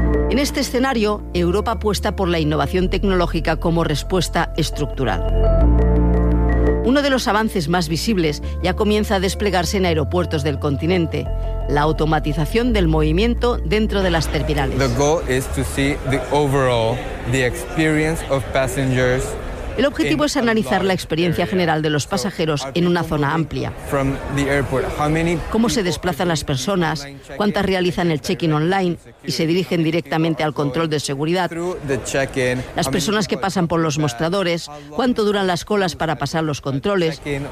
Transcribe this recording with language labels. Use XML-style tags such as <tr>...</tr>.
<es>En este escenario, Europa apuesta por la innovación tecnológica como respuesta estructural. Uno de los avances más visibles ya comienza a desplegarse en aeropuertos del continente, la automatización del movimiento dentro de las terminales.</es> <en>The goal is to see the overall, the experience of passengers.</en> <es>El objetivo es analizar la experiencia general de los pasajeros en una zona amplia. Cómo se desplazan las personas, cuántas realizan el check-in online y se dirigen directamente al control de seguridad. Las personas que pasan por los mostradores, cuánto duran las colas para pasar los controles.</es>